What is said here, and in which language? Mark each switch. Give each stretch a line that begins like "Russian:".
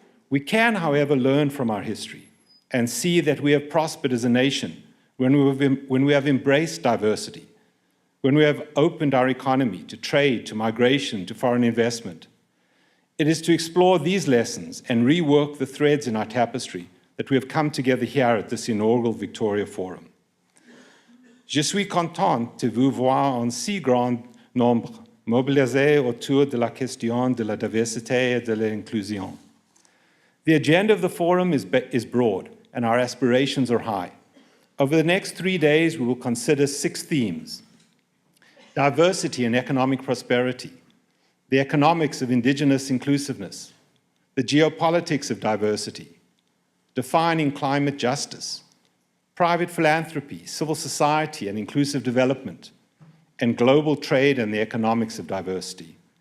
English: We can, however, learn from our history and see that we have prospered as a nation when we have embraced diversity, when we have opened our economy to trade, to migration, to foreign investment. It is to explore these lessons and rework the threads in our tapestry that we have come together here at this inaugural Victoria Forum.
French: Je suis content de vous voir en si grand nombre mobilisés autour de la question de la diversité et de l'inclusion.
English: The agenda of the forum is broad, and our aspirations are high. Over the next 3 days, we will consider 6 themes: diversity and economic prosperity, the economics of Indigenous inclusiveness, the geopolitics of diversity, defining climate justice, private philanthropy, civil society and inclusive development, and global trade and the economics of diversity.